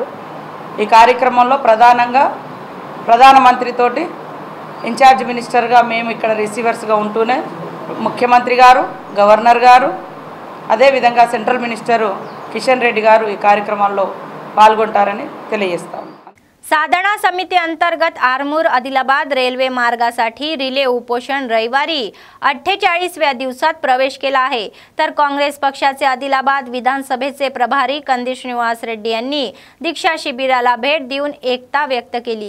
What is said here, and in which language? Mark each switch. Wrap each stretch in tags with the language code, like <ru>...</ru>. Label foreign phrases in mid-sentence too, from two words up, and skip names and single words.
<te>ఈ కార్యక్రమంలో ప్రధానంగా ప్రధానమంత్రితోటి</te> <en>incharge minister</en> <te>మేము ఇక్కడ రిసీవర్స్గా ఉంటూనే ముఖ్యమంత్రి గారు, గవర్నర్ గారు, అదేవిధంగా</te> <en>central minister</en> <te>కిషన్ రెడ్డి గారు ఈ కార్యక్రమాల్లో पालगొంటారని తెలియజేస్తాం.</te> <mr>साधना समिती अंतर्गत आरमूर आदिलाबाद रेल्वे मार्गासाठी रिले उपोषण रविवारी 48व्या दिवसात प्रवेश केला आहे. तर काँग्रेस पक्षाचे आदिलाबाद विधानसभेचे प्रभारी कंदी श्रीनिवास रेड्डी यांनी दीक्षा शिबिराला भेट देऊन एकता व्यक्त केली.</mr>